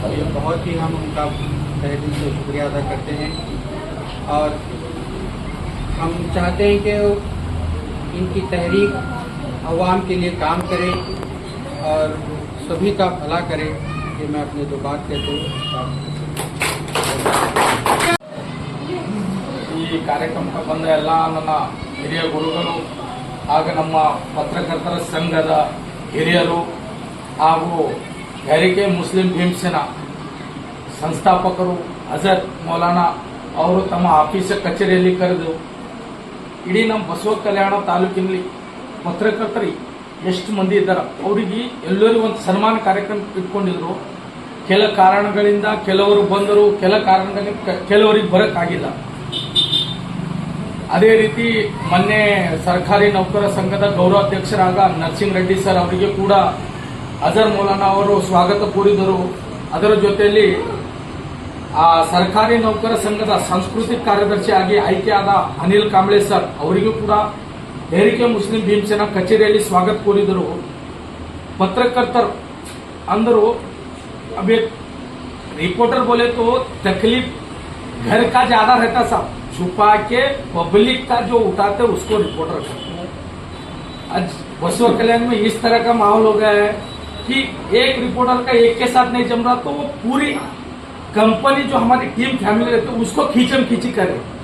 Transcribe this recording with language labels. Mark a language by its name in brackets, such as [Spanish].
[Hindi] ये बहुत ही हम उनका तहे दिल से शुक्रिया अदा करते हैं और हम चाहते हैं कि इनकी तहरीक अवाम के लिए काम करे और सभी का भला करे. ये मैं अपने दो बात कहते हूँ. [Kannada] ಈ ಕಾರ್ಯಕ್ರಮಕ್ಕೆ ಬಂದ ಎಲ್ಲ ನನ್ನ ಹಿರಿಯ ಗುರುಗಳು ಹಾಗೂ ನಮ್ಮ ಪತ್ರಕರ್ತರ ಸಂಘದ ಹಿರಿಯರು ಹಾಗೂ ತಹರೀಕೆ ಮುಸ್ಲಿಂ ಭೀಮಸೇನಾ ಸಂಸ್ಥಾಪಕರು ಅಜರ್ ಮೌಲಾನಾ ಅವರು ತಮ್ಮ ಆಫೀಸ್ ಕಚೇರಿಯಲ್ಲಿ ಕರೆದು ಇಡೀ ನಮ್ಮ ಬಸವ ಕಲ್ಯಾಣ ತಾಲೂಕಿನಲ್ಲಿ ಪತ್ರಕರ್ತರು ಎಷ್ಟು ಮಂದಿ ಇದ್ದಾರೆ ಅವರಿಗೆ ಎಲ್ಲರಿಗೂ ಒಂದು ಸನ್ಮಾನ ಕಾರ್ಯಕ್ರಮ ಇಟ್ಕೊಂಡಿದ್ರು. ಕೆಲ ಕಾರಣಗಳಿಂದ ಕೆಲವರು ಬಂದರು, ಕೆಲ ಕಾರಣಗಳಿಂದ ಕೆಲವರಿಗೆ ಬರೋಕ್ಕಾಗಿಲ್ಲ. ಅದೇ ರೀತಿ ಮೊನ್ನೆ ಸರ್ಕಾರಿ ನೌಕರ ಸಂಘದ ಗೌರವಾಧ್ಯಕ್ಷರಾದ ನರಸಿಂಹ ರೆಡ್ಡಿ ಸರ್ ಅವರಿಗೆ ಕೂಡ ಅಜರ್ ಮೌಲಾನಾ ಅವರು ಸ್ವಾಗತ ಕೋರಿದರು. ಅದರ ಜೊತೆಯಲ್ಲಿ ಆ ಸರ್ಕಾರಿ ನೌಕರ ಸಂಘದ ಸಾಂಸ್ಕೃತಿಕ ಕಾರ್ಯದರ್ಶಿಯಾಗಿ ಆಯ್ಕೆಯಾದ ಅನಿಲ್ ಕಾಂಬ್ಳೆ ಸರ್ ಅವರಿಗೂ ಕೂಡ ತಹರೀಕೆ ಮುಸ್ಲಿಂ ಭೀಮಸೇನಾ ಕಚೇರಿಯಲ್ಲಿ ಸ್ವಾಗತ ಕೋರಿದರು. [Hindi] ಪತ್ರಕರ್ತರು अंदर अब एक रिपोर्टर बोले तो तकलीफ घर का ज्यादा रहता, सब छुपा के पब्लिक का जो उठाते उसको रिपोर्टर करते हैं. आज बसवा कल्याण में इस तरह का माहौल हो गया है कि एक रिपोर्टर का एक के साथ नहीं जम रहा तो वो पूरी कंपनी जो हमारी टीम फैमिली रहती है उसको खींचम खींची करे.